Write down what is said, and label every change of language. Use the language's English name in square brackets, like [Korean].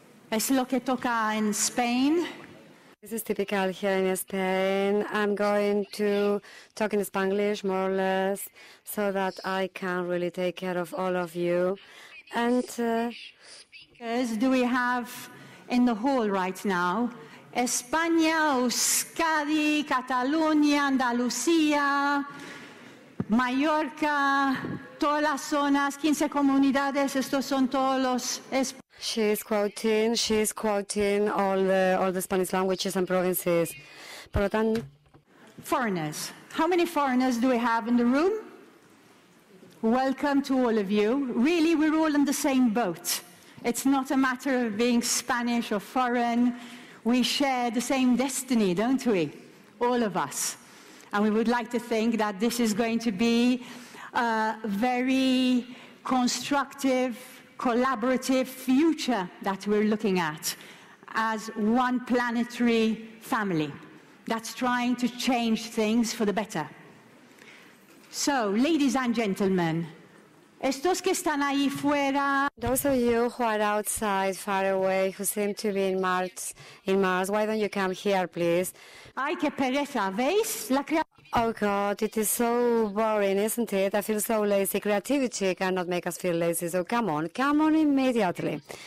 [Spanish] Es lo que toca en Spain. [English] This is typical here in Spain. I'm going to talk in Spanglish, more or less, so that I can really take care of all of you. And do we have in the hall right now? [Spanish] España, Euskadi, Cataluña, Andalucía, Mallorca, todas las zonas, 15 comunidades, estos son todos los... [English] She's quoting all the Spanish languages and provinces. [Spanish] Por lo tanto, [English] foreigners. How many foreigners do we have in the room? Welcome to all of you. Really, we're all in the same boat. It's not a matter of being Spanish or foreign. We share the same destiny, don't we? All of us. And we would like to think that this is going to be a very constructive, collaborative future that we're looking at as one planetary family that's trying to change things for the better. So, ladies and gentlemen, [Spanish] estos que están ahí fuera, [English] those of you who are outside, far away, who seem to be in Mars, why don't you come here, please? [Spanish] Ay, qué pereza, ¿veis? [English] Oh God, it is so boring, isn't it? I feel so lazy. Creativity cannot make us feel lazy, so come on immediately.